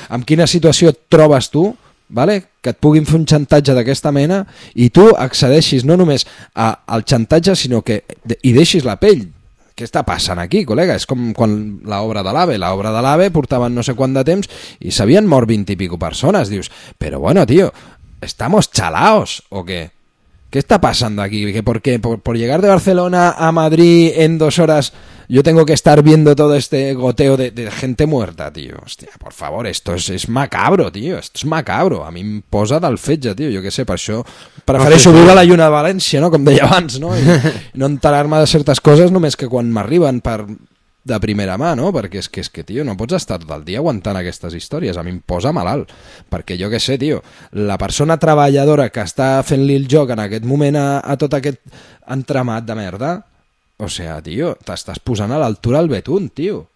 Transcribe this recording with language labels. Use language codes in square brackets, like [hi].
[ca] En quina situació et trobes tu, vale, que et puguin fer un xantatge d'aquesta mena i tu accedeixis no només al xantatge, sinó que hi deixis la pell? Què està passant aquí, col·lega? És com quan l'obra de l'AVE portaven no sé quant de temps i s'havien mort 20 i pico persones. Dius, però bueno, tio, [es] estamos chalaos [ca] o què? [es] ¿Qué está pasando aquí? ¿Que por llegar de Barcelona a Madrid en 2 horas yo tengo que estar viendo todo este goteo de gente muerta, tío? Hostia, por favor, esto es macabro, tío. Esto es macabro. [ca] A mí me posa del fetge, tío. [es] Yo qué sé, [ca] per això prefereixo viure a la lluna de València, no? Com deia abans, no? I no enterar-me de certes coses només que quan m'arriben per... de primera mà, no? Perquè és que, tio, no pots estar tot el dia aguantant aquestes històries. A mi em posa malalt, perquè jo què sé, tio, la persona treballadora que està fent-li el joc en aquest moment a tot aquest entramat de merda, o sea, tio, t'estàs posant a l'altura el betún, tio.